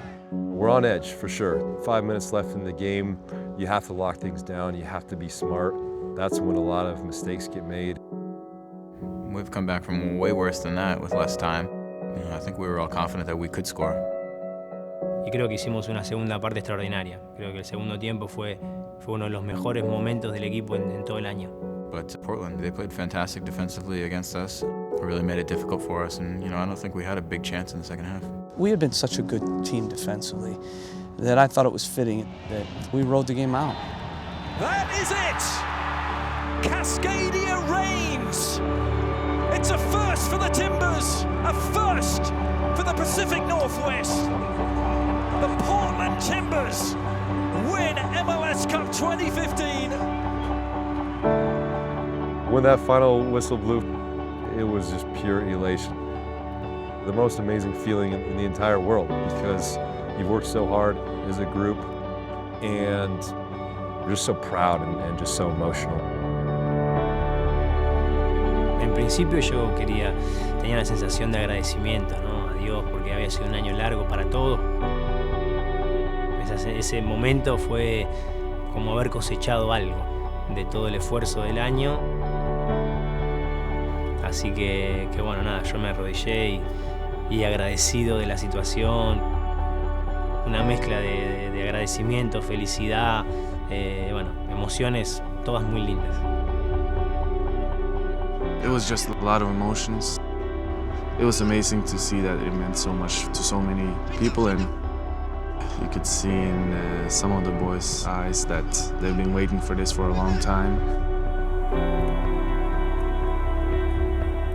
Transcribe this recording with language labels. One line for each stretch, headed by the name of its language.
English: We're on edge, for sure. 5 minutes left in the game. You have to lock things down. You have to be smart. That's when a lot of mistakes get made. We've come back from way worse than that with less time. You know, I think we were all confident that we could score.
Spanish: Y creo que hicimos una segunda parte extraordinaria. Creo que el segundo tiempo fue uno de los mejores momentos del equipo en todo el año.
English: But Portland, they played fantastic defensively against us. It really made it difficult for us, and I don't think we had a big chance in the second half. We had been such a good team defensively that I thought it was fitting that we rode the game out. That is it! Cascadia reigns! It's a first for the Timbers, a first for the Pacific Northwest. The Portland Timbers win MLS Cup 2015. When that final whistle blew, it was just pure elation. The most amazing feeling in the entire world, because you've worked so hard as a group and we're just so proud and just so emotional.
Spanish: En principio yo tenía la sensación de agradecimiento, ¿no? A Dios, porque había sido un año largo para todos. Ese momento fue como haber cosechado algo de todo el esfuerzo del año. Así que bueno, nada, yo me arrodillé y agradecido de la situación. Una mezcla de agradecimiento, felicidad, bueno, emociones todas muy lindas.
English: It was just a lot of emotions. It was amazing to see that it meant so much to so many people, and you could see in some of the boys' eyes that they've been waiting for this for a long time.